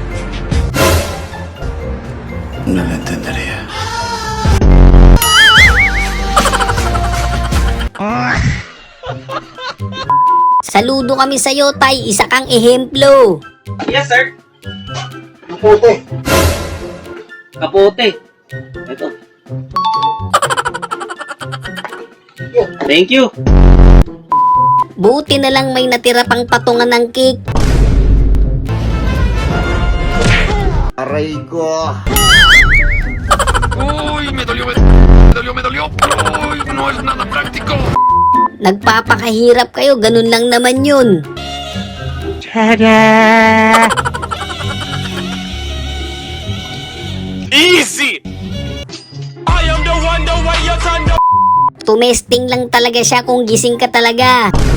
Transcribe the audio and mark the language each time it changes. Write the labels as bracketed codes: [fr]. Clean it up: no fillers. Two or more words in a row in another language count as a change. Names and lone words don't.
[tl] Saludo kami sa'yo, Tay. Isa kang ehemplo. [en] Yes, sir. [tl] Kapote. Kapote. Ito. [en] Thank you. [tl] Buti na lang may natira pang patungan ng cake. Aray ko. Uy, [es] me dolió. Uy, no es nada práctico. [tl] Nagpapakahirap kayo, ganun lang naman yun. [en] Easy! [tl] Tumesting lang talaga siya kung gising ka talaga.